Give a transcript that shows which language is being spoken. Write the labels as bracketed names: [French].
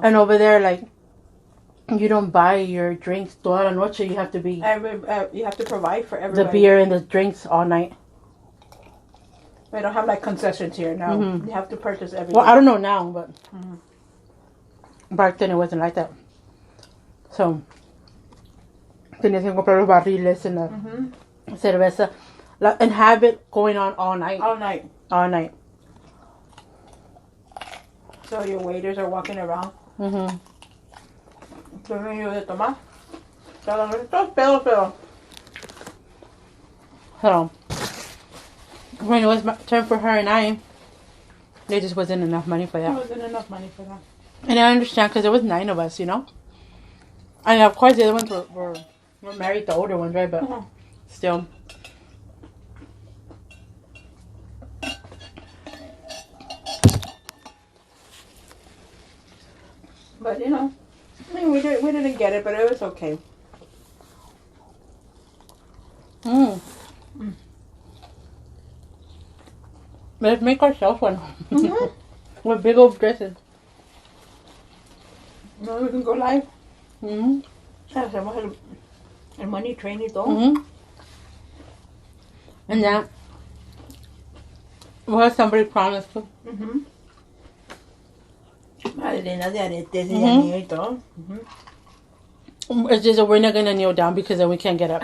[English] And over there, like, you don't buy your drinks [Spanish] toda la noche. [English] You have to be You have to provide for the everybody. beer and the drinks all night. We don't have like concessions here. No, you have to purchase everything. Well, I don't know now, but back then it wasn't like that. [Spanish] So, tenías que comprar los barriles [English] and the [Spanish] cerveza. [English] And have it going on all night. All night. All night. So your waiters are walking around. Serving you [Spanish] de tomar. Todos pedos. [English] So, when it was my turn for her and I, there just wasn't enough money for There that. wasn't enough money for that. And I understand because there was 9 of us, you know? And of course the other ones were married, the older ones, right? But still. But you know, I mean, we didn't get it, but it was okay. Let's make ourselves one. With big old dresses. No, we can go live. Mm-hmm. [Spanish] Hacemos el [English] money train [Spanish] y todo. [English] And that was somebody promised to. [Spanish] Madrina de aretes y anillo y todo. [English] It's just that we're not going to kneel down because then we can't get up.